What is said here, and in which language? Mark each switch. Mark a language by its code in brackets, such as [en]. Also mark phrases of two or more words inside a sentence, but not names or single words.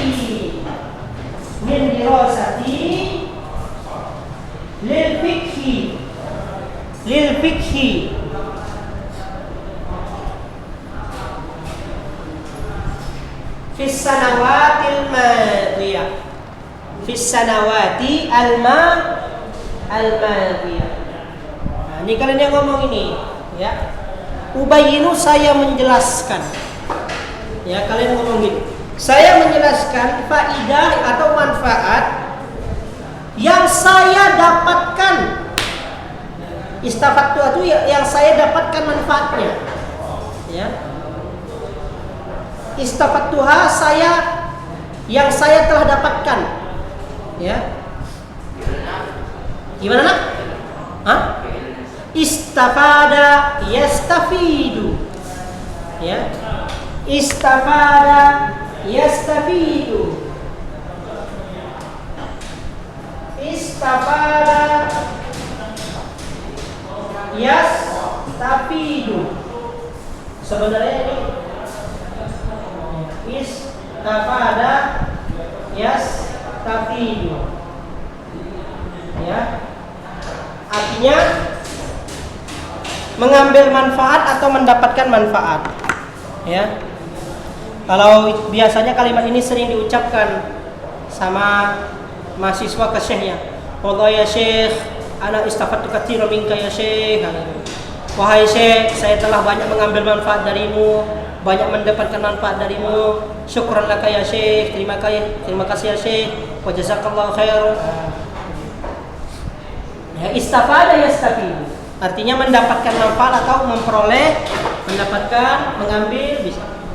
[ar] من دراستي للفقه. للفقه. في السنوات الماضية. في السنوات الماضية. [id] Nah, ini kalian yang ngomong ini, ya. Ubayyinu, saya menjelaskan. Ya, kalian ngomong gitu. Saya menjelaskan faidah atau manfaat yang saya dapatkan. Istafattu itu yang saya dapatkan manfaatnya. Ya. Istafattuha yang saya telah dapatkan. Ya. Gimana nak? Hah? [ar] استفاد يستفيد. Ya. استفاد يستفيد. استفاد يستفيد. [id] Sebenarnya ini [ar] استفاد يستفيد. [id] Ya. Artinya mengambil manfaat atau mendapatkan manfaat. Ya. Kalau biasanya kalimat ini sering diucapkan sama mahasiswa ke syekhnya. [ar] والله يا شيخ، أنا استفدت كثيرا منك يا شيخ. [id] Wahai syekh, saya telah banyak mengambil manfaat darimu, banyak mendapatkan manfaat darimu. [ar] شكرا لك يا شيخ, [id] terima kasih ya syekh. [ar] وجزاك الله خير. Ya, استفاد يستفيد. [id] Artinya mendapatkan manfaat atau memperoleh, mendapatkan, mengambil bisa.